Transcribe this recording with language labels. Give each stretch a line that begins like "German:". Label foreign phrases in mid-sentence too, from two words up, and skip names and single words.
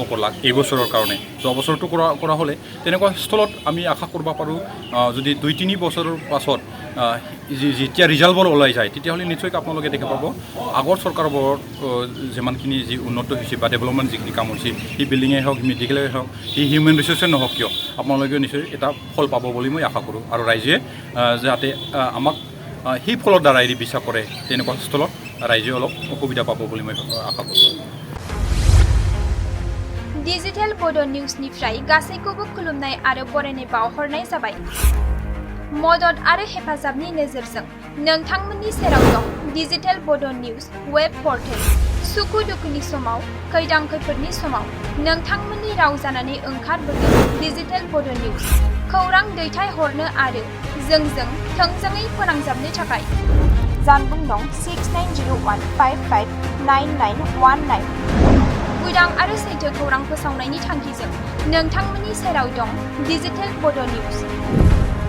Assamese: কৰলাক এইবছৰৰ কাৰণে যোৱা বছৰটো কৰা হ'লে তেনেকুৱা স্থলত আমি আশা কৰিব পাৰোঁ যদি 2-3 বছৰৰ পাছত যেতিয়া ৰিজাল্টবোৰ ওলাই যায় তেতিয়াহ'লে নিশ্চয়কৈ আপোনালোকে দেখা পাব আগৰ চৰকাৰবোৰৰ যিমানখিনি যি উন্নত হৈছে বা ডেভেলপমেণ্ট যিখিনি কাম হৈছে সেই বিল্ডিঙেই হওক মেডিকেলেই হওক সেই
English: human resource
Assamese: নহওক কিয় আপোনালোকে নিশ্চয় এটা ফল পাব বুলি মই আশা কৰোঁ আৰু ৰাইজে যাতে আমাক সেই ফলৰ দ্বাৰাই বিশ্বাস কৰে তেনেকুৱা স্থলত ৰাইজে অলপ অসুবিধা পাব বুলি মই আশা কৰোঁ
Bodo: डिजिटेल बड' निउसनिफ्राय गासैखौबो खुलुमनाय आरो बरायनाय बावहरनाय जाबाय मदद आरो हेफाजाबनि नोजोरजों नोंथांमोननि सेराव दं डिजिटेल बड' निउस
English: web portal
Bodo: सुखु दुखुनि समाव खैदां खैफोदनि समाव नोंथांमोननि राव जानानै ओंखारबोदों डिजिटेल बड' निउस खौरां दैथायहरनो आरो जोंजों थोंजोङै फोनांजाबनो थाखाय जानबुं नं 6901559919 उदां आरो सैथो खौरां फोसावनायनि थांखिजों नोंथांमोननि सेराव दं डिजिटेल बड' निउस